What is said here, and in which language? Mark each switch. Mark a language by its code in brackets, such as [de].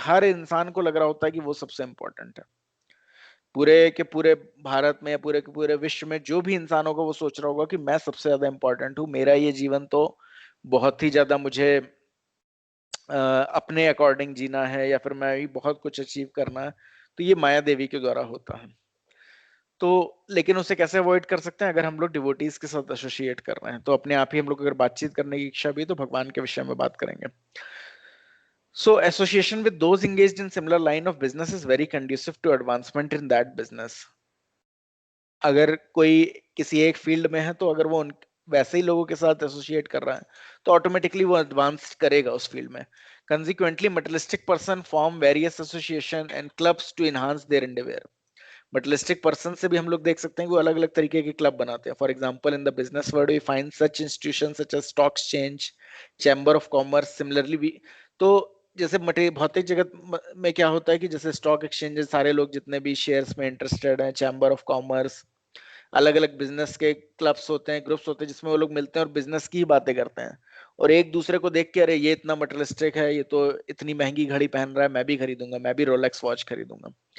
[hi] हर इंसान को लग रहा होता है कि वो सबसे इंपॉर्टेंट है। पूरे के पूरे भारत में या पूरे के पूरे विश्व में जो भी इंसान होगा वो सोच रहा होगा कि मैं सबसे ज्यादा इंपॉर्टेंट हूँ, मेरा ये जीवन तो बहुत ही ज्यादा मुझे अपने अकॉर्डिंग जीना है, या फिर मैं भी बहुत कुछ अचीव करना है। तो ये माया देवी के द्वारा होता है। तो लेकिन उसे कैसे अवॉइड कर सकते हैं? अगर हम लोग डिवोटीज के साथ एसोसिएट कर रहे हैं तो अपने आप ही हम लोग अगर बातचीत करने की इच्छा भी है तो भगवान के विषय में बात करेंगे। [en] So association with those engaged in similar line of business is very conducive to advancement in that business. [hi] अगर कोई किसी एक फील्ड में है तो अगर वो वैसे ही लोगों के साथ एसोसिएट कर रहा है तो ऑटोमेटिकली वो एडवांस करेगा उस फील्ड में। [en] Consequently, materialistic person form various association and clubs to enhance their endeavor. Materialistic person [hi] से भी हम लोग देख सकते हैं कि वो अलग अलग तरीके के क्लब बनाते हैं। [en] For example in the business world we find such institution such as stock exchange, chamber of commerce. [hi] Similarly भी तो जैसे भौतिक जगत में क्या होता है कि जैसे स्टॉक एक्सचेंजेस, सारे लोग जितने भी शेयर्स में इंटरेस्टेड हैं, चैम्बर ऑफ कॉमर्स, अलग अलग बिजनेस के क्लब्स होते हैं, ग्रुप्स होते हैं जिसमें वो लोग मिलते हैं और बिजनेस की ही बातें करते हैं, और एक दूसरे को देख के अरे ये इतना मटेरियलिस्टिक है, ये तो इतनी महंगी घड़ी पहन रहा है, मैं भी खरीदूंगा, मैं भी रोलेक्स वॉच खरीदूंगा।